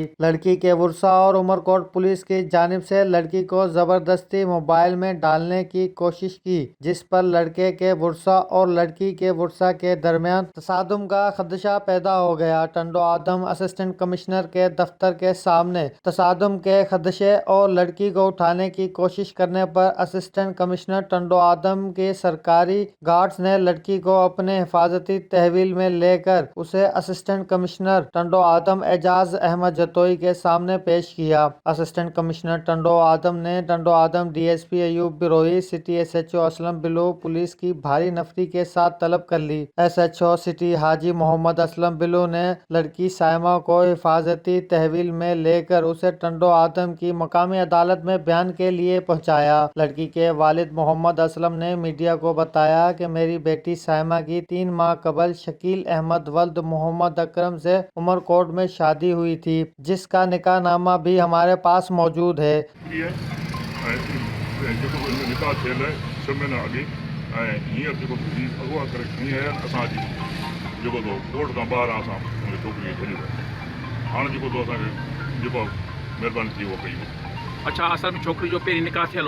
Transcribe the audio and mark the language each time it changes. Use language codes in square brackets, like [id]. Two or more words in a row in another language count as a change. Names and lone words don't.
[ur] لڑکی کے ورثا اور عمرکوٹ پولیس کی جانب سے لڑکی کو زبردستی موبائل میں ڈالنے کی کوشش کی، جس پر لڑکے کے ورثا اور لڑکی کے ورثا کے درمیان تصادم کا خدشہ پیدا ہو گیا. ٹنڈو آدم اسسٹنٹ کمشنر کے دفتر کے سامنے تصادم کے خدشے اور لڑکی کو اٹھانے کی کوشش کرنے پر اسسٹنٹ کمشنر ٹنڈو آدم کے سرکاری گارڈز نے لڑکی کو اپنے حفاظتی تحویل میں لے کر اسے اسسٹنٹ کمشنر ٹنڈو آدم اعجاز احمد جتوئی کے سامنے پیش کیا. اسسٹنٹ کمشنر ٹنڈو آدم نے ٹنڈو آدم ڈی ایس پی ایوب بروہی، سٹی ایس ایچ او اسلم بلو پولیس کی بھاری نفری کے ساتھ طلب کر لی. ایس ایچ او سٹی حاجی محمد اسلم بلو نے لڑکی صائمہ کو حفاظتی تحویل میں لے کر اسے ٹنڈو آدم کی مقامی عدالت میں بیان کے لیے پہنچایا. لڑکی کے والد محمد اسلم نے میڈیا کو بتایا کہ میری بیٹی صائمہ کی 3 ماہ قبل شکیل احمد ولد محمد اکرم سے عمرکوٹ میں شادی ہوئی تھی، جس کا نکاح نامہ بھی ہمارے پاس موجود ہے. [sd] निकाह थियल आहे 6 महीना अॻे ऐं हींअर जेको अगवा करे खणी आया आहिनि असांजी जेको तो कोर्ट खां ॿाहिरि असां उन छोकिरीअ खे छॾी वियो। हाणे जेको तो असांखे जेको महिरबानी थी उहो कई। अच्छा, असल में छोकिरी जो पहिरीं निकाह थियल हो,